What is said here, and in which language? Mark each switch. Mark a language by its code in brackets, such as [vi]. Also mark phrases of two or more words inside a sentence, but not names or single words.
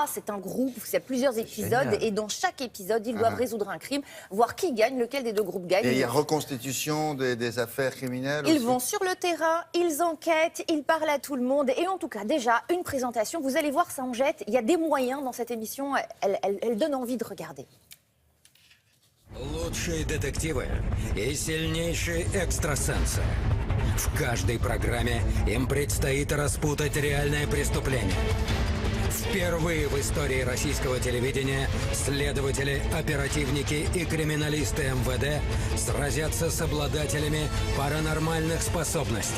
[fr] C'est un groupe, il y a plusieurs épisodes et dans chaque épisode, ils doivent résoudre un crime, voir qui gagne, lequel des deux groupes gagne. Et il y a reconstitution des affaires criminelles Ils aussi. vont sur le terrain, ils enquêtent, ils parlent à tout le monde et en tout cas déjà une présentation. Vous allez voir, ça en jette. Il y a des moyens dans cette émission. Elle donne envie de regarder. [ru] Лучшие детективы и сильнейшие экстрасенсы. В каждой программе им предстоит распутать реальное преступление. Впервые в истории российского телевидения следователи, оперативники и криминалисты МВД сразятся с обладателями паранормальных способностей.